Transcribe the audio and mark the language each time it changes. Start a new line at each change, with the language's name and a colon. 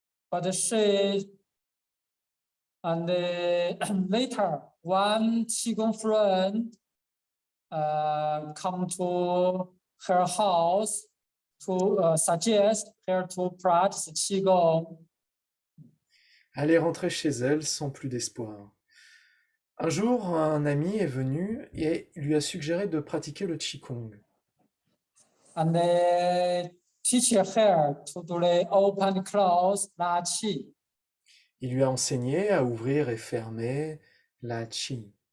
English: But she, and later, one Qigong friend come to her house to suggest her to practice Qigong.
French: Elle est rentrée chez elle sans plus d'espoir. Un jour, un ami est venu et lui a suggéré de pratiquer le Qigong.
English: And they teach her to do the open close La Qi.
French: Il lui a enseigné à ouvrir et fermer la Qi.